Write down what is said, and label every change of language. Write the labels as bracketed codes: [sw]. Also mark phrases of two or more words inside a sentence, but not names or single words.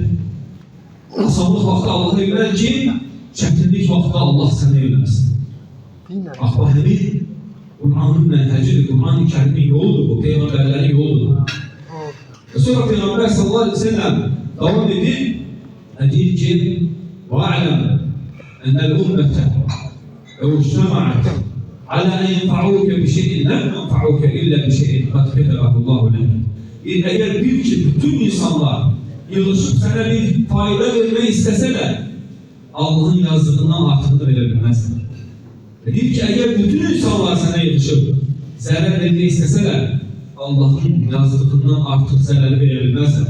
[tr] Asanlık vakti Allah'a yönel ki çətinlik vakti Allah sana yönelsin. Bak bu həmin Kur'an'ın menhecidir, Kur'an-ı Kerim'in yoludur bu, peygamberlerin yoludur. Sonra Peygamber [ar] صلى الله عليه وسلم [tr] devam edip deyir ki [ar] وَاَعْلَمْ اَنَّ الْاُمَّةَ اَوْجْتَمَعَتْ عَلَى اَنْ يَنْفَعُوكَ بِشَيْءٍ لَمْ يَنْفَعُوكَ اِلَّا بِشَيْءٍ قَدْ كَتَبَهُ اللّٰهُ لَكَ. [tr] Eğer bir ki bütün insanlar yığışıp sana bir fayda vermeyi isteseler Allah'ın yazdığından artığını verebilmezler. Deyir ki eğer bütün insanlar sana yığışıp zarar vermeyi isteseler Allah'ın yazdığından artık zararı verebilmezler.